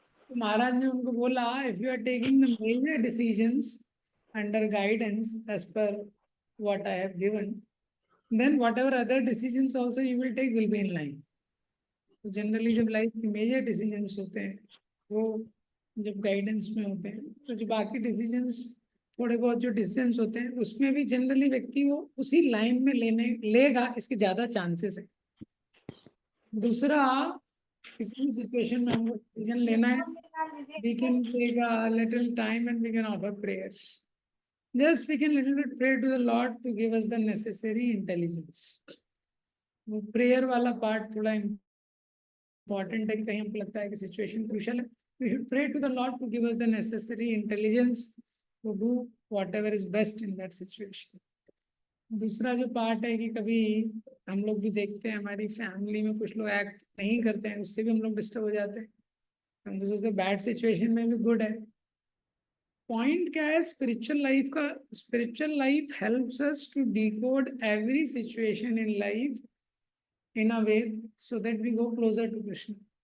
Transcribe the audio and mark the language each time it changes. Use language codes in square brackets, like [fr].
[hi] तो महाराज ने उनको बोला, [en] If you are taking the major decisions under guidance as per what I have given, then whatever other decisions also you will take will be in line. [hi] तो generally जब life के major decisions होते हैं वो जब guidance में होते हैं, तो जो बाकी डिसीजंस थोड़े बहुत जो डिसीजंस होते हैं उसमें भी जनरली व्यक्ति वो उसी लाइन में लेगा, इसके ज़्यादा चांसेस है। दूसरा, किसी भी सिचुएशन में हमको डिसीजन लेना है, [en] we can take a little time and we can offer prayers. Just we can little bit pray to the Lord to give us the necessary intelligence. [hi] वो प्रेयर वाला पार्ट थोड़ा इम्पोर्टेंट है कि कहीं हमको लगता है कि सिचुएशन क्रूशियल है, [en] we should pray to the Lord to give us the necessary intelligence to do whatever is best in that situation. [hi] दूसरा जो पार्ट है कि कभी हम लोग भी देखते हैं हमारी फैमिली में कुछ लोग एक्ट नहीं करते हैं, उससे भी हम लोग डिस्टर्ब हो जाते हैं, हम तो सोचते बैड सिचुएशन में भी गुड है। पॉइंट क्या है स्पिरिचुअल लाइफ का? [en] Spiritual life helps us to decode every situation in life in a way so that we go closer to Krishna.